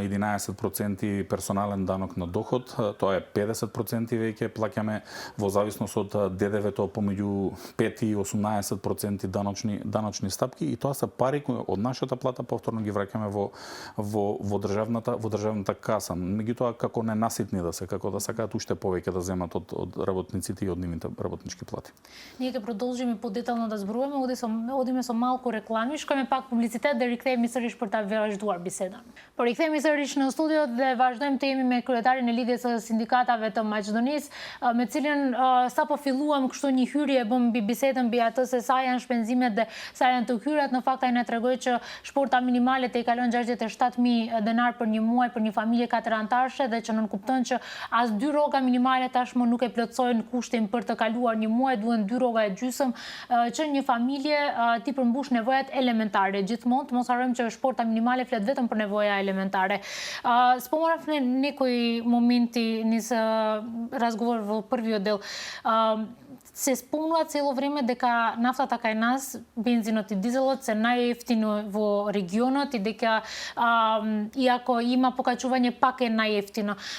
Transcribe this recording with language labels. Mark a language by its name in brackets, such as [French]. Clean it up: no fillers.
[Macedonian] има 11% персонален данок на доход, тоа е 50% веќе плаќаме во зависност од ДДВ-то помеѓу 5 и 18% даночни стапки и тоа се пари кои од нашата плата повторно ги враќаме во државната каса. Меѓутоа како ненаситни да се, како да сакаат уште повеќе да земат од работниците и од нивните работнички плати. Ние ќе продолжиме подетално да зборуваме, одиме со малку реклами, шкојме пак публицитет да рикнеме срдиш [Albanian] për ta vazhduar bisedën. Por rikthehemi sërish në studio dhe vazhdojmë të jemi me kryetarin e lidhjes së sindikatave të Maqedonisë, me cilën sapo filluam kështu një hyrje bëm mbi bisedën mbi atë se sa janë shpenzimet dhe sa janë të hyrat. Në fakt ai na tregoi që shporta minimale të i kalon 67.000 denar për një muaj për një familje 4 anëtarëse dhe që nën kupton që as 2 rroga minimale tashmë nuk e plotsojnë kushtin për të kaluar një muaj, duhen 2 rroga e gjysmë që një familje ti përmbush nevojat elementare. Gjithmonë të mos harrojmë që shporta minimale flet vetëm për nevoja elementare. [Macedonian] Спомнав некои моменти низ разговор во првиот дел. Се спомнува цело време дека нафтата кај нас, бензинот и дизелот се најефтино во регионот и дека иако има покачување пак е најефтино.